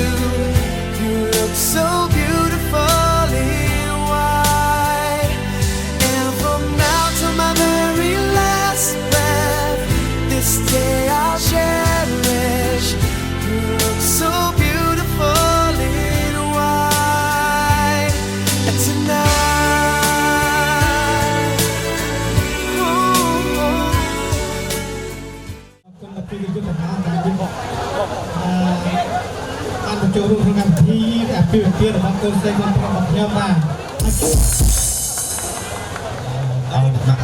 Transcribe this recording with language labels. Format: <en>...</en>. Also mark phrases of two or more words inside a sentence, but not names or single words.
<en>You look so beautiful in white, and from now to my very last breath, this day I'll cherish. You look so beautiful in white tonight. Oh, oh.</en> <km>គុណទៅពីយុទ្ធនាដែលយើងបានបញ្ចូលរួមក្នុងកម្មវិធីអាពាហ៍ពិពាហ៍របស់កូនស្រីរបស់ខ្ញុំបាទអរគុណ</km>